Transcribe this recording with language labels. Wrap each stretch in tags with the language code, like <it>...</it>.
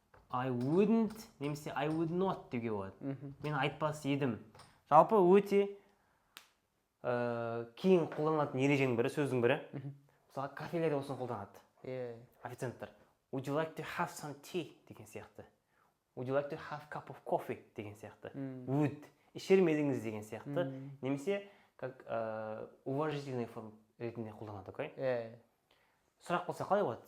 <en>I wouldn't немесе I would not деуге болады.</en> <kk>Мен айтпас едім. Жалпы өте кейін қолданылатын ереженің бірі, сөздің бірі. Мысалы кафелерде осыны қолданады.</kk> <en>Yeah.</en> <kk>Официанттар.</kk> <en>Would you like to have some tea</en> <kk>деген сияқты.</kk> <en>Would you like to have a cup of coffee деген сияқты.</en> <kk>Would ішер ме едіңіз деген сияқты. Немесе</kk> <ru>как уважительный форма</ru> <kk>ретінде қолданады, окей?</kk> <en>Yeah.</en> <kk>Сұрақ болса қалай болады?</kk>